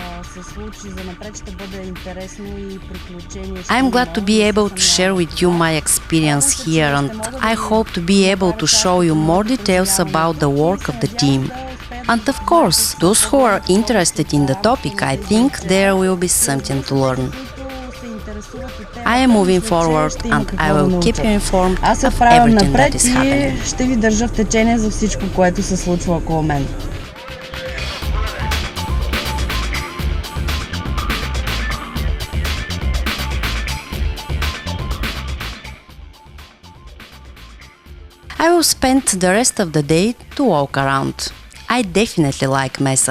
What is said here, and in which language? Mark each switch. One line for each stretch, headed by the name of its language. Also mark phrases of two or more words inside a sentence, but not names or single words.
English: I'm glad to be able to share with you my experience here, and I hope to be able to show you more details about the work of the team. And of course, those who are interested in the topic, I think there will be something to learn. I am moving forward and I will keep you informed of everything that is happening.
Bulgarian: Ще ви държа в течение за всичко, което се случва около мен.
English: I will spend the rest of the day to walk around. I definitely like Mesa.